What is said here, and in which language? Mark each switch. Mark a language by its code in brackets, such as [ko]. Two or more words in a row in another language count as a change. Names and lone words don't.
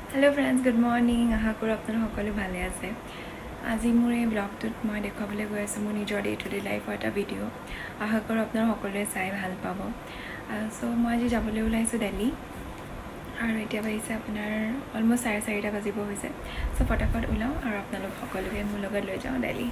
[en] Hello friends good morning [as] আশা কৰোঁ আপোনালোক সকলে ভালে আছে। আজি মোৰ এই ব্লগটোত মই দেখাবলৈ গৈ আছোঁ মোৰ নিজৰ [en] day to day lifeৰ [as] এটা ভিডিঅ'। আশা কৰোঁ আপোনালোক সকলোৱে চাই ভাল পাব। চ' মই আজি যাবলৈ ওলাইছোঁ দিল্লী আৰু এতিয়া বাজিছে আপোনাৰ অলমষ্ট 4:30 বাজিব হৈছে। চ' ফটাফট ওলাওঁ আৰু আপোনালোক সকলোকে মোৰ লগত লৈ যাওঁ দিল্লী।